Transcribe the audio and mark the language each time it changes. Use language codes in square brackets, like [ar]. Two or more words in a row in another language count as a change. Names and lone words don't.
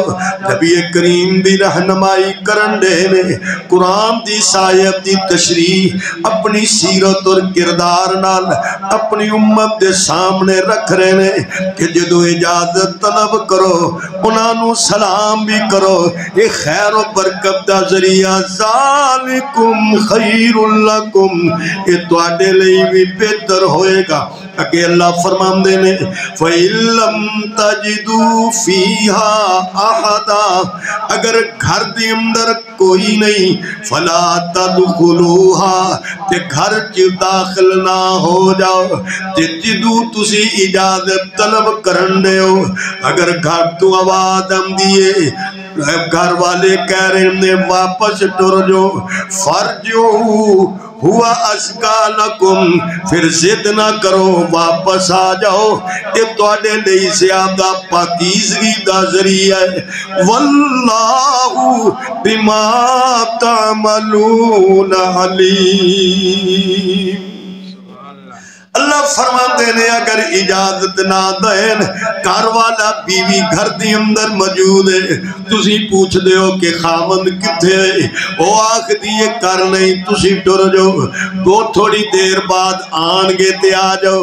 [pa] نبی کریم دی رہنمائی کرن دے نے قرآن دی سایت دی تشریح اپنی سیرت اور کردار نال اپنی امت دے سامنے رکھ رہے نے کہ جدو اجازت طلب کرو انہاں نو سلام بھی کرو، یہ خیر و برکت دا ذریعہ، [ar] ذالکم خیر لکم، [pa] یہ تواڈے لئی بھی بہتر ہوئے گا۔ [ar] کہ اللہ فرماندے نے فَإِن لَّمْ تَجِدُوا فِيهَا أَحَدًا، [pa] اگر گھر دے اندر کوئی نہیں، [ar] فَلَا تَدْخُلُوهَا، [pa] تے گھر چ داخل نہ ہو جاؤ، تے جدو تسی اجازت طلب کرن دے ہو، اگر گھر تو آواز آندیے، گھر والے کہہ رہے نے واپس ٹر جو، [ar] فرجو ہوا ازکا لکم، [pa] پھر ضد نہ کرو واپس آ جاؤ، یہ تواڈے لئی زیادہ پاکیزگی دا ذریعہ ہے۔ [ar] واللہ بما تعملون علیم۔ [pa] اللہ فرماتے نے اگر اجازت نہ دین، گھر والا بیوی گھر دی اندر موجود ہے، تسی پوچھ دے ہو کہ خامند کتھے ہے، وہ آکھ دیئے کر نہیں، تسی ٹر جو، دو تھوڑی دیر بعد آن گے تے آ جاؤ۔